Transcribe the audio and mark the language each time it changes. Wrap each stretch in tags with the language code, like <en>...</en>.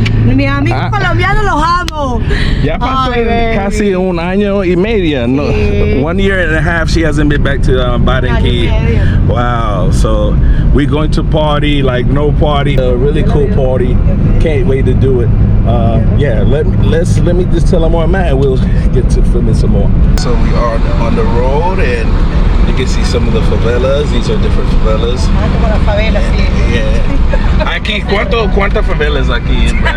<es>Mis amigos colombianos los amo. Ya pasó casi un año y medio.</es> <en>No, 1 year and a half she hasn't been back to Barranquilla. Wow. So we're going to party like no party. A really cool party. Can't wait to do it. Yeah, let me just tell them where I'm at and we'll get to filming some more. So we are on the road and you can see some of the favelas. These are different favelas.</en> <es>Como las favelas, sí.</es> <en>Yeah.</en> <es>Aquí, ¿cuántas favelas aquí?</es>